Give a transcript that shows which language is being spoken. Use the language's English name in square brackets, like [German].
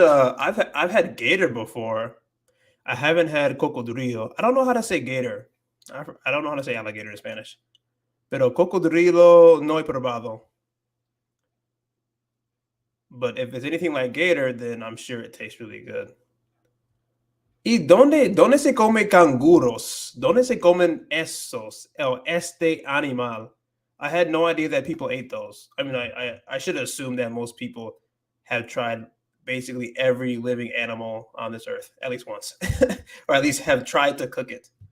[English] I've had gator before. I haven't had cocodrilo. I don't know how to say gator. I don't know how to say alligator in Spanish. [Spanish] Pero cocodrilo no he probado. [English] But if it's anything like gator, then I'm sure it tastes really good. [Spanish] ¿Y dónde se come canguros? ¿Dónde se comen esos? Este animal. [English] I had no idea that people ate those. I mean, I should assume that most people have tried basically every living animal on this earth at least once, or at least have tried to cook it.